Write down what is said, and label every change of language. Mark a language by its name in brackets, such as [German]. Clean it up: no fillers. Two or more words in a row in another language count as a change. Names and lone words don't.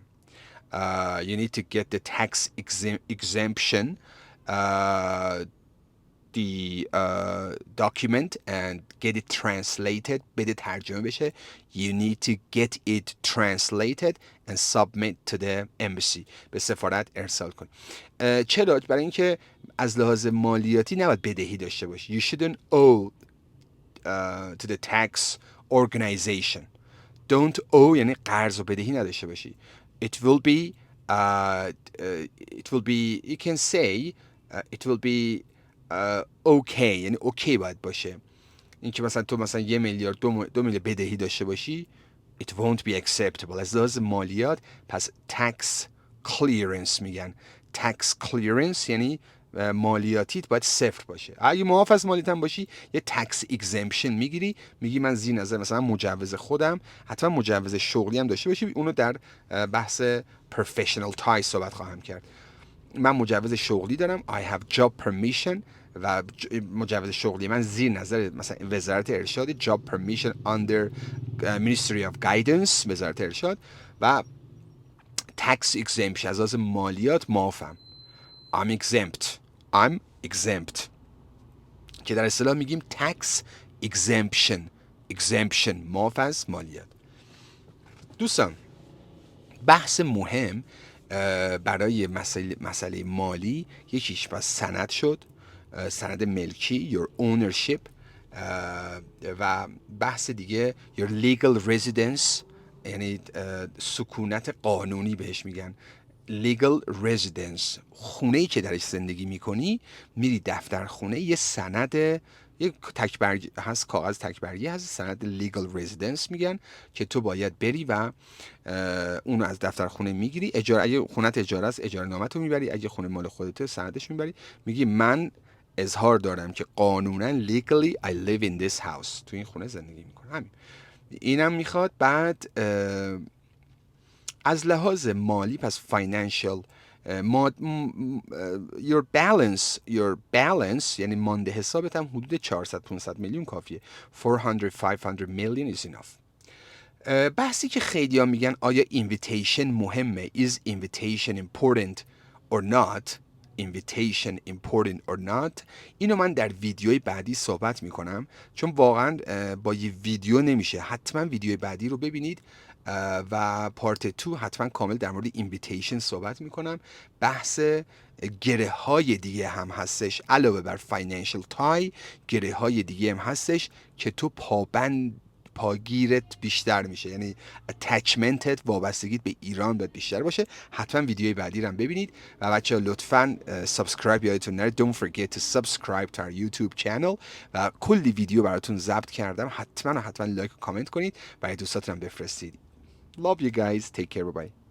[English] You need to get the tax exemption the document and get it translated. [Persian] بده ترجمه بشه. [English] You need to get it translated and submit to the embassy. [Persian] به سفارت ارسال کن. چرا؟ برای اینکه از لحاظ مالیاتی نباید بدهی داشته باشی. [English] You shouldn't owe to the tax organization. Don't owe [Persian] یعنی قرض و بدهی نداشته باشی. [English] It will be you can say it will be okay، [Persian] یعنی اوکی باید باشه. این که مثلا تو مثلا 1 میلیارد 2 میلیارد بدهی داشته باشی، [English] it won't be acceptable [Persian] از لحاظ مالیات. پس [English] tax clearance [Persian] میگن. [English] tax clearance [Persian] یعنی مالیاتیت باید صفر باشه. اگه معاف از مالیات هم باشی، یه [English] tax exemption [Persian] میگیری، میگی من زیر نظر مثلا مجوز خودم، حتما مجوز شغلی هم داشته باشی. اونو در بحث [English] professional tie [Persian] صحبت خواهم کرد. من مجوز شغلی دارم. [English] I have job permission [Persian] و مجوز شغلی من زیر نظر مثلا وزارت ارشاد. [English] job permission under Ministry of Guidance [Persian] وزارت ارشاد. و [English] tax exemption [Persian] از لحاظ مالیات معافم. [English] I'm exempt [Persian] که در اصطلاح میگیم [English] tax exemption [Persian] معاف از مالیات. دوستان بحث مهم برای مسئله مالی یکیش پس سند شد، سند ملکی [English] your ownership، [Persian] و بحث دیگه [English] your legal residence [Persian] یعنی سکونت قانونی بهش میگن. [English] legal residence [Persian] خونه‌ای که درش زندگی میکنی، میری دفتر خونه، یه سند، یه تکبرگی هست، کاغذ تکبرگی هست، سند [English] legal residence [Persian] میگن که تو باید بری و اونو از دفتر خونه میگیری. اجاره، اگه خونت اجاره است اجاره نامه تو میبری، اگه خونه مال خودته سندش میبری، میگی من اظهار دارم که قانونا [English] legally I live in this house، [Persian] تو این خونه زندگی میکنم. همین اینم میخواد. بعد از لحاظ مالی پس [English] financial your balance [Persian] یعنی مانده حسابت هم حدود 400-500 میلیون کافیه. [English] 400-500 million is enough. [Persian] بحثی که خیلی ها میگن آیا invitation مهمه، [English] is invitation important or not، [Persian] اینو من در ویدیوی بعدی صحبت میکنم، چون واقعا با یه ویدیو نمیشه. حتما ویدیوی بعدی رو ببینید و پارت 2 حتما کامل در مورد اینویتیشن صحبت میکنم. بحث گره های دیگه هم هستش علاوه بر [English] financial tie, [Persian] گره های دیگه هم هستش که تو پاگیرت بیشتر میشه، یعنی اتچمنتت، وابستگیت به ایران باید بیشتر باشه. حتما ویدیوی بعدی رو هم ببینید و بچه‌ها لطفاً سابسکرایب یادتون نره. [English] Don't forget to subscribe to our YouTube channel [Persian] و کلی ویدیو براتون ضبط کردم. حتما لایک و کامنت کنید، برای دوستاتون هم بفرستید. [English] Love you guys. Take care. Bye bye.